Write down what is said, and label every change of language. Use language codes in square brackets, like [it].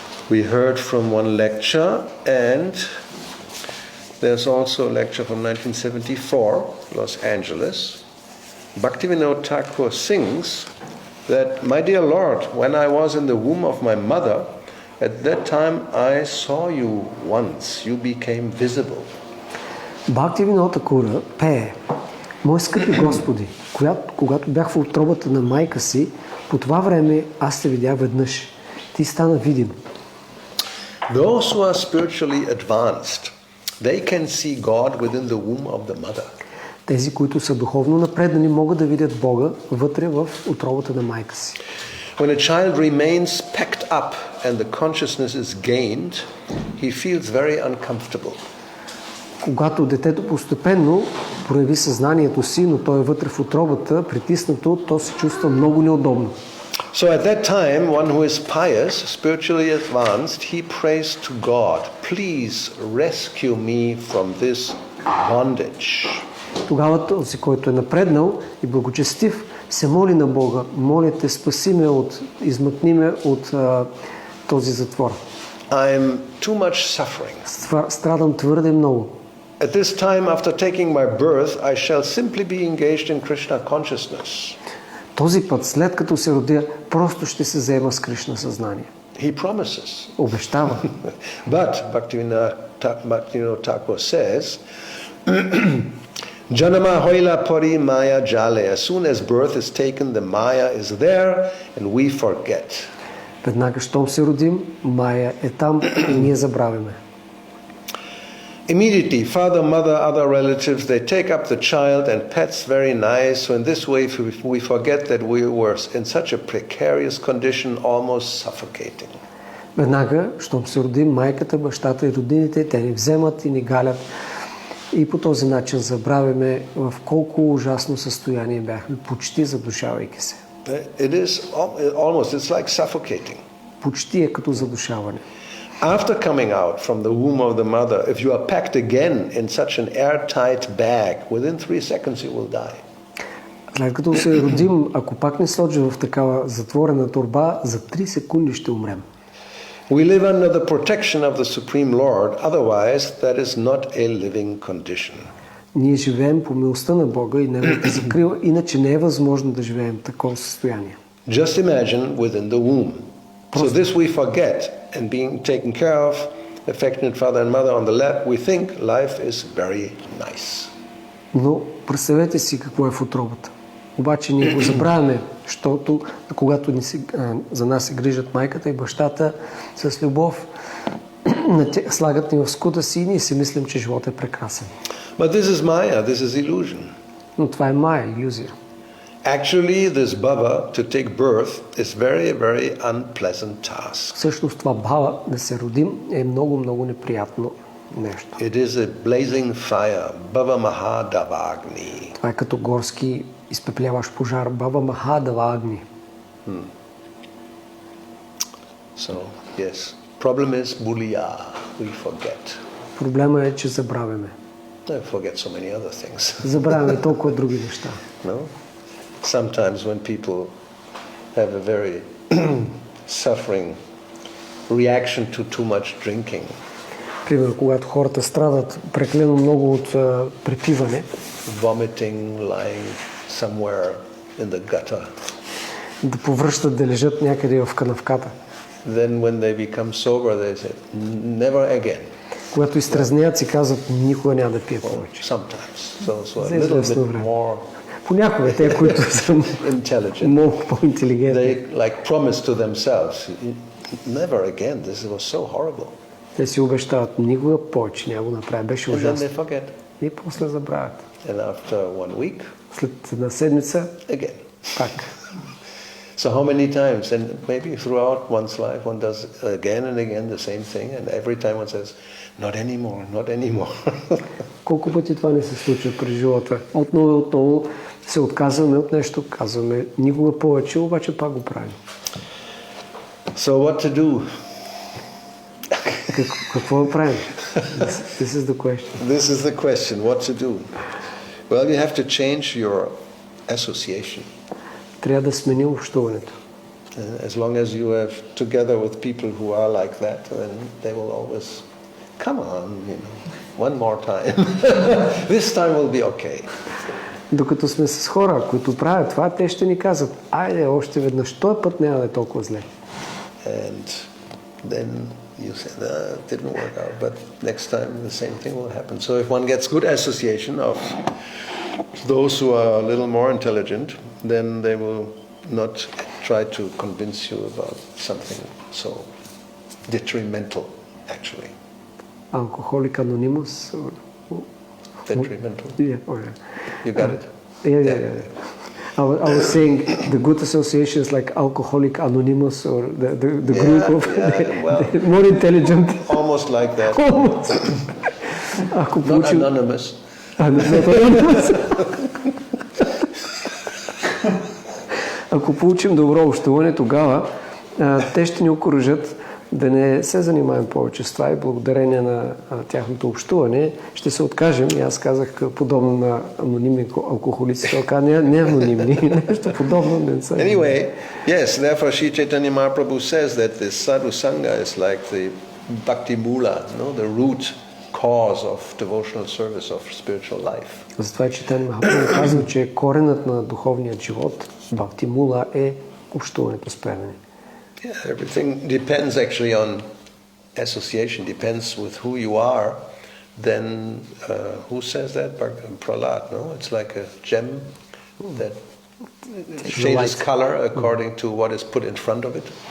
[en] We heard from one lecture, and there's also a lecture from 1974, Los Angeles. Bhaktivinoda Thakur sings that, "My dear Lord, when I was in the womb of my mother, at that time I saw you once, you became visible." [bg] Бхактивинода Такура пее: "Мой скъпи Господи, когато бях в утробата на майка си, по това време аз те видях веднъж. Ти стана видим." [en] Those who are spiritually advanced, they can see God within the womb of the mother. [bg] Тези, които са духовно напреднали, могат да видят Бога вътре в утробата на майка си. [en] When a child remains packed up and the consciousness is gained, he feels very uncomfortable. [bg] Когато детето постепенно прояви съзнанието си, но той е вътре в утробата, притиснато, то се чувства много неудобно. [en] So at that time, one who is pious, spiritually advanced, he prays to God, "Please rescue me from this bondage." [bg] Тогава този, който е напреднал и благочестив, се моли на Бога: "Моля те, спаси ме измъкни ме от този затвор. [en] I'm too much suffering. [bg] Страдам твърде много. [en] At this time, after taking my birth, I shall simply be engaged in Krishna consciousness." [bg] Този път, след като се родя, просто ще се заема с Кришна съзнание. [en] He promises. [bg] Обещава. [en] But Bhaktivinoda Thakur says, [bn] "Janama hoila pari maya jale." [en] As soon as birth is taken, the maya is there and we forget. [bg] Веднага, щом се родим, Майя е там и ние забравяме. [en] Immediately, father, mother, other relatives, they take up the child and pets very nice. So in this way, we forget that we were in such a precarious condition, almost suffocating. [bg] Веднага, щом се родим, майката, бащата и роднините, те ни вземат и ни галят. И по този начин забравяме в колко ужасно състояние бяхме, почти задушавайки се. [en] It is almost, it's like suffocating. [bg] Почти е като задушаване. [en] After coming out from the womb of the mother, if you are packed again in such an airtight bag, within 3 seconds you will die. [bg] След като се родим, ако пак не сложим в такава затворена торба, за 3 секунди ще умрем. [en] We live under the protection of the Supreme Lord, otherwise that is not a living condition. [bg] Ние живеем по милостта на Бога и неговата закрила, иначе не е възможно да живеем в такова състояние. [en] Just imagine within the womb. So this we forget, and being taken care of, affectionate father and mother on the lap, we think life is very nice. [bg] Но представете си какво е в утробата. Обаче ние го забравяме, защото когато за нас се грижат майката и бащата с любов, слагат ни в скута си и ние си мислим, че животът е прекрасен. [en] But this is Maya, this is illusion. [bg] Но това е Майя, илюзия. [en] Actually, this bhava, to take birth, is very, very unpleasant task. [bg] Всъщност това бхава, да се родим, е много, много неприятно нещо. [en] It is a blazing fire, bhava mahadavagni. [bg] Това е като горски изпепляващ пожар, бхава mahadavagni. [en] So, yes. Problem is buliya, we forget. [bg] Проблема е, че забравяме. [en] I forget so many other things. [bg] Забравяме толкова други неща. [en] No? Sometimes when people have a very suffering reaction to too much drinking. [bg] Примерно, когато хората страдат прекалено много от препиване, [en] Vomiting, lying somewhere in the gutter. [bg] Да повръщат, да лежат някъде в канавката. [en] Then when they become sober, they say, never again. [bg] Когато изтрезнеят, си казват, никога няма да пия повече. [en] Sometimes. So [bg] За [en] a little [bg] известно [en] bit [bg] време. [en] more [bg] Понякога те, които са [en] intelligent. [bg] много по-интелигентни, [en] They like promise to themselves, never again, this was so horrible. [bg] те си обещават, никога повече няма го направя, беше [en] And then [bg] ужасно. [en] they forget. [bg] И после забравят. [en] And after 1 week, [bg] След една седмица, [en] again. [bg] пак. [en] So how many times? And maybe throughout one's life, one does again and again the same thing, and every time one says, not anymore, not anymore. [bg] Колко пъти това не се случва през живота? Отново и отново се отказваме от нещо, казваме никога повече, обаче пак го правим. [en] So what to do? [bg] Какво да правим? [en] This is the question. This is the question, what to do? Well, you have to change your association. [bg] Трябва да сменим общуването. [en] As long as you have together with people who are like that, then they will always, come on, one more time. This time will be okay. [bg] Докато сме с хора, които правят това, те ще ни казват, айде още веднъж, този път няма да е толкова зле. [en] And then you say, it didn't work out, but next time the same thing will happen. So if one gets good association of those who are a little more intelligent, then they will not try to convince you about something so detrimental, actually. Alcoholic Anonymous? Detrimental? Yeah. Oh, yeah. You got it? Yeah. I was saying the good associations like Alcoholic Anonymous or the group of the more intelligent. Almost like that. Not anonymous. Not anonymous. [bg] Ако получим добро общуване, тогава те ще ни окуражат да не се занимаем повече с това и благодарение на тяхното общуване ще се откажем. И аз казах подобно на анонимни алкохолици. Така не анонимни, нещо подобно. [en] Anyway, yes, therefore Sri Chaitanya Mahaprabhu says that this sadhu sangha is like the bhakti mula, the root cause of devotional service of spiritual life. [bg] Затова Чайтания Махапрабху казва, че коренът на духовният живот, бхакти мула, е общуването с предани. [en] Yeah, everything depends actually on association, depends with who you are. Then, who says that? Prahlad, no? It's like a gem that changes color according to what is put in front of it.